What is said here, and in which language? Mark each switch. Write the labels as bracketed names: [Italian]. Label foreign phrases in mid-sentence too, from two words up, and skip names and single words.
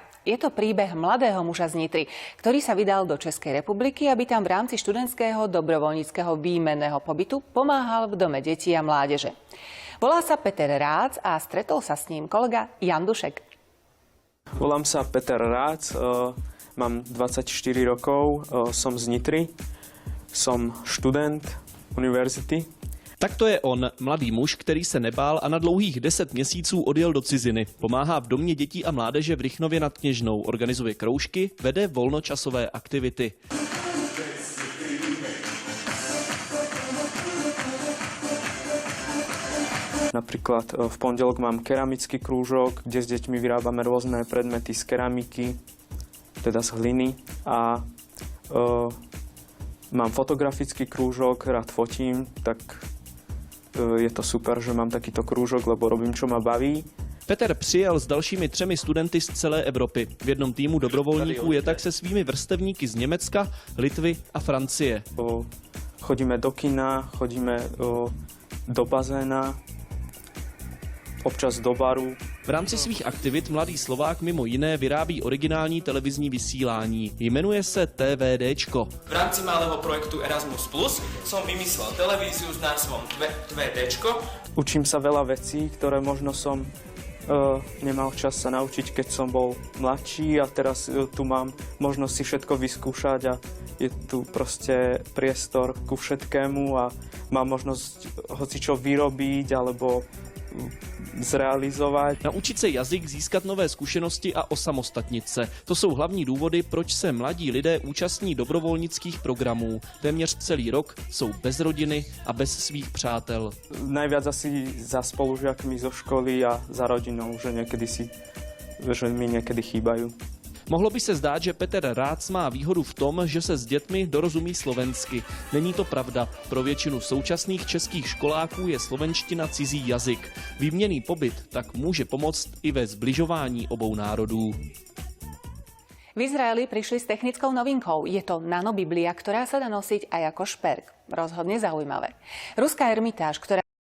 [Slovak] Je to príbeh mladého muža z Nitry, ktorý sa vydal do Českej republiky, aby tam v rámci študentského dobrovoľníckeho výmenného pobytu pomáhal v dome detí a mládeže. Volá sa Peter Rác a stretol sa s ním kolega Jan Dušek. Volám sa Peter Rác, mám 24 rokov, som z Nitry, som študent univerzity. [Czech] Tak to je on, mladý muž, který se nebál a na dlouhých 10 měsíců odjel do ciziny. Pomáhá v domě dětí a mládeže v Rychnově nad Kněžnou, organizuje kroužky, vede volnočasové aktivity. [Slovak] Napríklad v pondelok mám keramický krúžok, kde s deťmi vyrábame rôzne predmety z keramiky, teda z hliny. A mám fotografický krúžok, rád fotím, tak je to super, že mám takýto krúžok, lebo robím, čo ma baví. [Czech] Peter přijel s dalšími 3 studenty z celé Evropy. V jednom týmu dobrovolníků je tak se svými vrstevníky z Německa, Litvy a Francie. [Slovak] Chodíme do kina, chodíme do bazéna, občas do baru. [Czech] V rámci svých aktivit mladý Slovák mimo jiné vyrábí originální televizní vysílání. Jmenuje se TVDčko. [Slovak] V rámci malého projektu Erasmus Plus som vymyslel televíziu s názvom TVDčko. Učím sa veľa vecí, ktoré možno som nemal čas sa naučiť, keď som bol mladší, a teraz tu mám možnosť si všetko vyskúšať a je tu proste priestor ku všetkému a mám možnosť hocičo vyrobiť alebo zrealizovat. [Czech] Naučit se jazyk, získat nové zkušenosti a osamostatnit se. To jsou hlavní důvody, proč se mladí lidé účastní dobrovolnických programů. Téměř celý rok jsou bez rodiny a bez svých přátel. [Slovak] Najviac asi za spolužiakmi zo školy a za rodinou, že mi niekedy chýbajú. [Czech] Mohlo by se zdát, že Peter Rác má výhodu v tom, že se s dětmi dorozumí slovensky. Není to pravda. Pro většinu současných českých školáků je slovenština cizí jazyk. Výměnný pobyt tak může pomoct i ve zbližování obou národů. [Slovak] V Izraeli prišli s technickou novinkou. Je to nanobiblia, ktorá sa dá nosiť aj ako šperk. Rozhodne zaujímavé. Ruská ermitáž, ktorá